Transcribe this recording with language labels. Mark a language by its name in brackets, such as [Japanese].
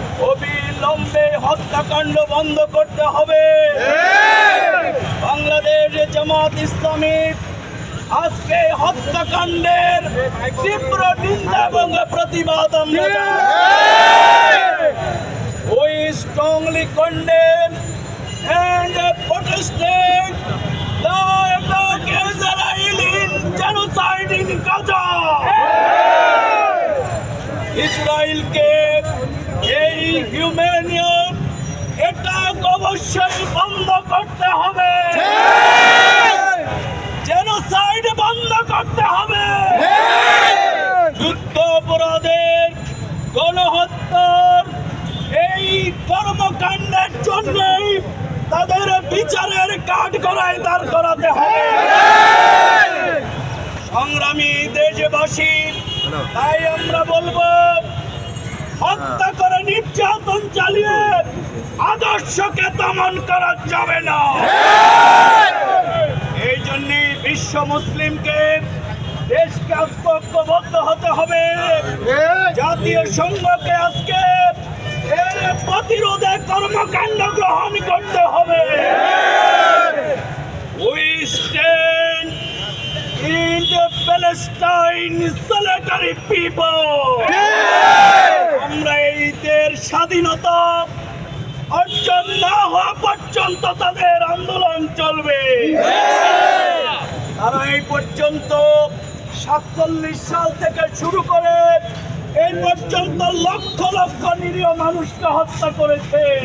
[Bangla] অবিলম্বে হত্যাকাণ্ড বন্ধ করতে হবে। বাংলাদেশ জামাত ইসলামী আজকে হত্যাকাণ্ডের তীব্র নিন্দা এবং প্রতিবাদ আমরা জানাচ্ছি। [English] We strongly condemn and protesting the Israeli genocide in Gaza. [Bangla] ইসরায়েলকে এই হিউম্যানিয়ন এটা অবশ্যই বন্ধ করতে হবে। জেনোসাইড বন্ধ করতে হবে। যুদ্ধ অপরাধের, গণহত্যার এই কর্মকাণ্ডের জন্যই তাদের বিচারের কাঠগড়ায় দাঁড় করাতে হবে। সংগ্রামী দেশবাসী, তাই আমরা বলবো, হত্যা করে নির্যাতন চালিয়ে আদর্শকে দমন করা যাবে না। এই জন্যই বিশ্ব মুসলিমকে দেশকে আজকে ঐক্যবদ্ধ হতে হবে। জাতীয় সংঘকে আজকে এর প্রতিরোধে কর্মকাণ্ড গ্রহণ করতে হবে। [English] We stand in the Palestine solitary people. [Bangla] আমরা এই দেশের স্বাধীনতা অর্জন না হওয়া পর্যন্ত তাদের আন্দোলন চলবে। তারা এই পর্যন্ত 47 সাল থেকে শুরু করে এই পর্যন্ত লক্ষ লক্ষ নিরীহ মানুষকে হত্যা করেছে।